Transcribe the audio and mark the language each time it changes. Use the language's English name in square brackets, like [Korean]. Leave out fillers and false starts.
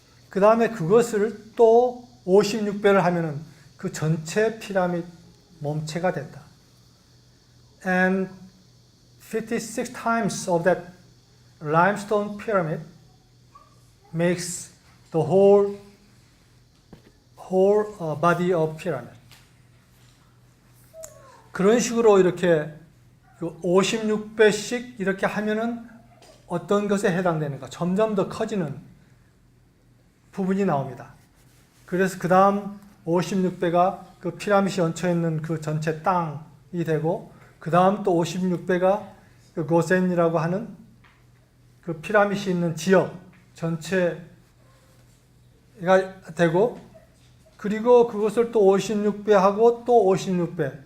[Korean] 그 다음에 그것을 또 56배를 하면은 그 전체 피라미드 몸체가 된다. [English] And 56 times of that limestone pyramid makes the whole body of pyramid. [Korean] 그런 식으로 이렇게 56배씩 이렇게 하면은 어떤 것에 해당되는가? 점점 더 커지는 부분이 나옵니다. 그래서 그 다음 56배가 그 피라밋이 얹혀 있는 그 전체 땅이 되고, 그 다음 또 56배가 그 고센이라고 하는 그 피라밋이 있는 지역 전체가 되고, 그리고 그것을 또 56배 하고 또 56배.